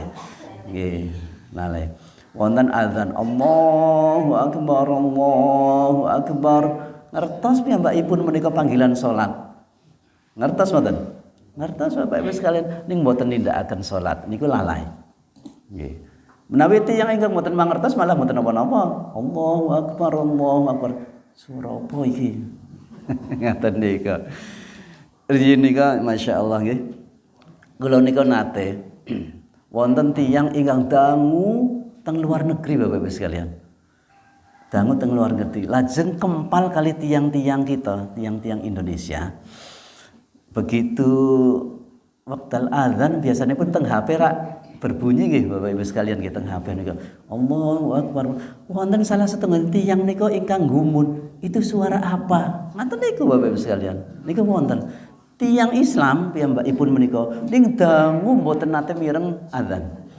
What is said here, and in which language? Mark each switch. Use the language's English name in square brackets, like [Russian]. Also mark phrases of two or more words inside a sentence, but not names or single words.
[Javanese] Nggih, lalai. Wonten azan [Arabic] الله أكبر الله أكبر. [Javanese] Ngertos piyambakipun menika panggilan salat. Ngertos mboten? Ngertos [Indonesian] Bapak Ibu sekalian, [Javanese] ning mboten nindakaken salat niku lalai. Nggih. Menawi tiyang ingkang mboten mangertos malah mboten napa-napa. [Arabic] الله أكبر الله أكبر. [Javanese] Surah apa iki? Ngaten nika. Riyin nika masyaallah nggih. Kula nika nate wonten tiyang ingkang dangu teng luar negeri [Indonesian] Bapak Ibu sekalian. [Javanese] Dangu teng luar negeri. Lajeng kempal kali tiang-tiang kita, tiang-tiang Indonesia. Begitu wekdal azan biasanya pun teng HP rak berbunyi nggih [Indonesian] Bapak Ibu sekalian [Javanese] nggih teng HP nika. [Arabic] الله أكبر. [Javanese] Wonten salah setunggal tiyang nika ingkang gumun. [Indonesian] Itu suara apa? [Javanese] Ngaten niku [Indonesian] Bapak Ibu sekalian. [Javanese] Niku wonten tiyang Islam piyambakipun menika ning dangu mboten nate mireng azan.